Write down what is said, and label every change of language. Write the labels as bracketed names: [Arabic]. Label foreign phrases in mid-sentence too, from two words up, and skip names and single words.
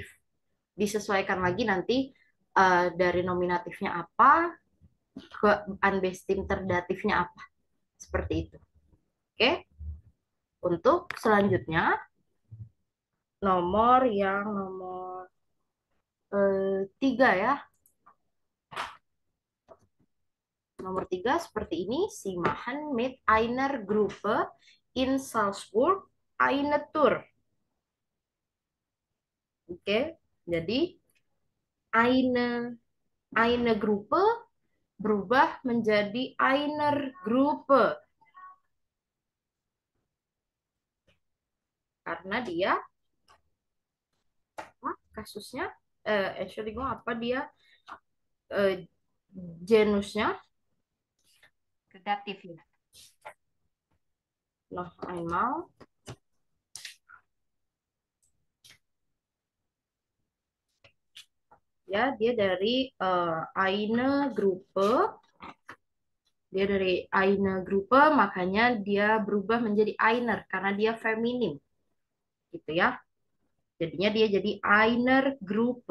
[Indonesian] Disesuaikan lagi nanti dari nominatifnya apa ke unbestimmter datifnya apa. Seperti itu. Oke, untuk selanjutnya nomor 3 ya. Nomor 3 seperti ini. [German] Sie machen mit einer Gruppe in Salzburg eine Tour. [Indonesian] Oke, jadi [German] eine Gruppe [Indonesian] berubah menjadi [German] einer Gruppe [Indonesian] karena dia kasusnya Entschuldigung, apa dia eh, genusnya Datif ya. [German] noch einmal [Indonesian] ya, dia dari [German] eine Gruppe, [Indonesian] makanya dia berubah menjadi einer karena dia feminim gitu ya, jadinya dia jadi [German] einer Gruppe.